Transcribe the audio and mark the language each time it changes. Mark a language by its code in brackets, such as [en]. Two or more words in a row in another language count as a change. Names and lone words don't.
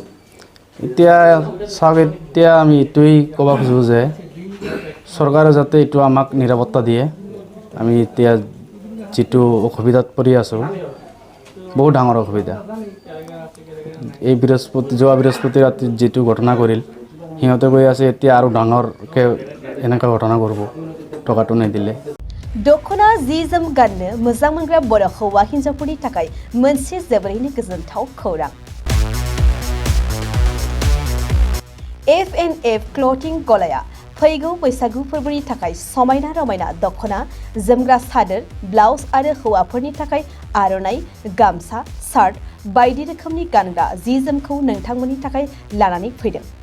[as] এতিয়া চাওক এতিয়া আমি এইটোৱেই ক'ব খোজোঁ যে চৰকাৰে যাতে এইটো আমাক নিৰাপত্তা দিয়ে। আমি এতিয়া যিটো অসুবিধাত পৰি আছোঁ বহুত ডাঙৰ অসুবিধা। এই যোৱা বৃহস্পতি ৰাতি যিটো ঘটনা কৰিল সিহঁতে কৈ আছে এতিয়া আৰু ডাঙৰকৈ এনেকুৱা ঘটনা কৰিব টকাটো নিদিলে। [brx] दखना जि जोम गाननो मोजां मोनग्रा बर' हौवा हिन्जावफोरनि थाखाय मोनसे जोबोरैनो गोजोनथाव खौरां। F&F क्लथिं गलाया फैगौ बैसागु फोरबोनि थाखाय समायना रमायना दखना जोमग्रा सादोर ब्लाउज आरो हौवाफोरनि थाखाय आर'नाइ गामसा शार्ट बायदि रोखोमनि गानग्रा जि जोमखौ नोंथांमोननि थाखाय लानानै फैदों।